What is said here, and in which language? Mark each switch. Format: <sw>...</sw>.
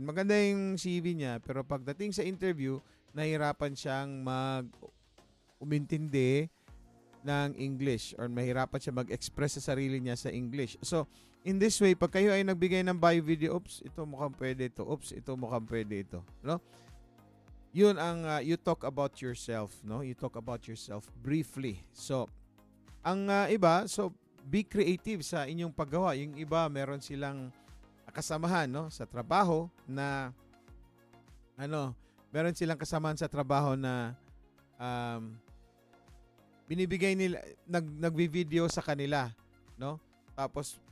<tl>Maganda yung CV niya, pero pagdating sa interview, nahirapan siyang umintindi ng English or mahirapan siya mag-express sa sarili niya sa English.</tl> <en>So, in this way,</en> <tl>pag kayo ay nagbigay ng bio video, oops, ito mukhang pwede ito. Oops, ito mukhang pwede ito. No? Yun ang</tl> <en>you talk about yourself, no? You talk about yourself briefly.</en> <tl>So, ang iba, so</tl> <en>be creative</en> <tl>sa inyong paggawa. Yung iba, meron silang kasamahan, no, sa trabaho na meron silang kasamahan sa trabaho na binibigay nila nagvi-video sa kanila, no? Tapos</tl>